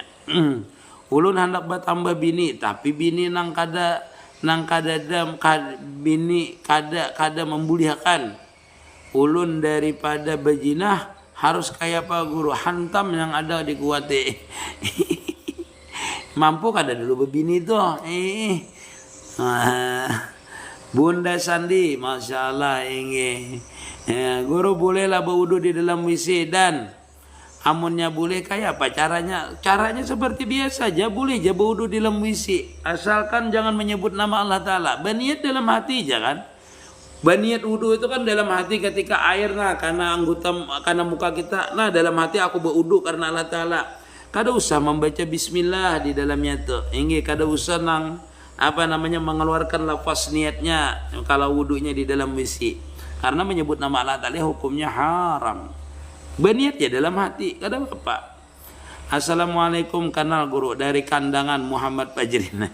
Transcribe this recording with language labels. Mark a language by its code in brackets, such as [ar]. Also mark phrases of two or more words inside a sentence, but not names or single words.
[bjn] Ulun hendak bertambah bini, tapi bini nang kada bini kada membuliakan. Ulun daripada bejinah harus kayak apa guru, hantam yang ada di kuate. Mampu kada dulu bebini itu. Bunda Sandi, [ar] ما شاء الله [bjn] guru bolehlah berwudu di dalam WC dan amunnya boleh kayak apa caranya? [id] Caranya seperti biasa aja, boleh aja berwudu di dalam WC. Asalkan jangan menyebut nama Allah Ta'ala. Berniat dalam hati jangan. Berniat wudu itu kan dalam hati ketika air karena muka kita. Dalam hati aku berwudu karena Allah Ta'ala. [bjn] Kada usah membaca bismillah di dalamnya tuh. Kada usah mengeluarkan lafaz niatnya kalau wudunya di dalam WC. [id] Karena menyebut nama Allah Ta'ala hukumnya haram. [bjn] Berniat ya dalam hati, kada apa. Assalamualaikum, kanal guru dari Kandangan Muhammad Fajrin.